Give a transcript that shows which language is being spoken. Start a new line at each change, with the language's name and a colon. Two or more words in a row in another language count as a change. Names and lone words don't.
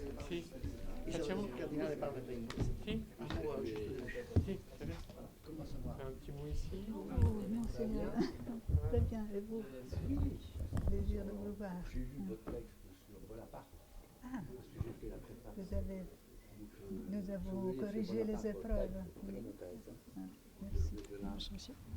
Italian: Sì. Il Facciamo? cardinale parla per inglese. Sì? Sì,
French: très bien. Fais un petit mot ici. Oh, monseigneur. Très bien, et vous? Plaisir de vous voir. J'ai lu votre texte sur Bonaparte, Ah, parce que j'ai fait la préface. nous avons corrigé les épreuves. Oui. Ah, merci. Enchanté.